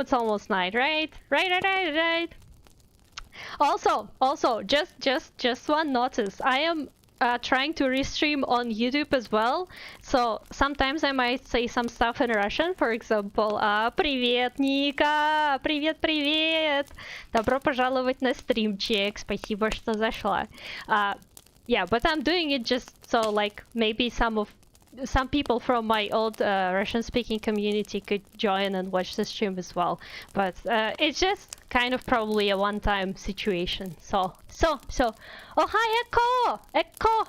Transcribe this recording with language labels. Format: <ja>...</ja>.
<en>It's almost night, right? Right. Also, just one notice. I am trying to restream on YouTube as well, so sometimes I might say some stuff in Russian. For example,</en> <ru>привет,</ru> <en>Ника!</en> <ru>Привет! Добро пожаловать на стримчик. Спасибо, что зашла.</ru> <en>Yeah, but I'm doing it just so like maybe some people from my old Russian-speaking community could join and watch the stream as well. But it's just kind of probably a one-time situation. So. Oh, hi, Echo!</en>